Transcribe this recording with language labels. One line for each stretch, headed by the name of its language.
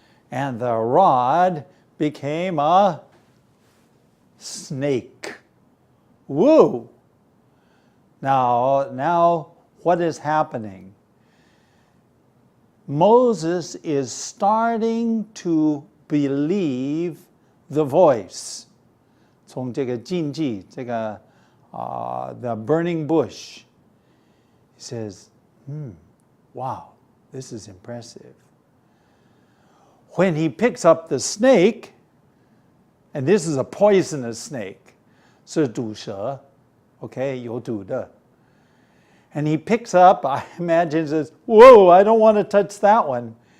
English: And the rod became a snake. Woo! Now what is happening? Moses is starting to believe the voice.
Chinese: 从这个禁忌，这个
English: the burning bush. He says, wow, this is impressive. When he picks up the snake, and this is a poisonous snake,
Chinese: 是毒蛇,
English: okay,
Chinese: 有毒的.
English: And he picks up, I imagine, says, whoa, I don't want to touch that one.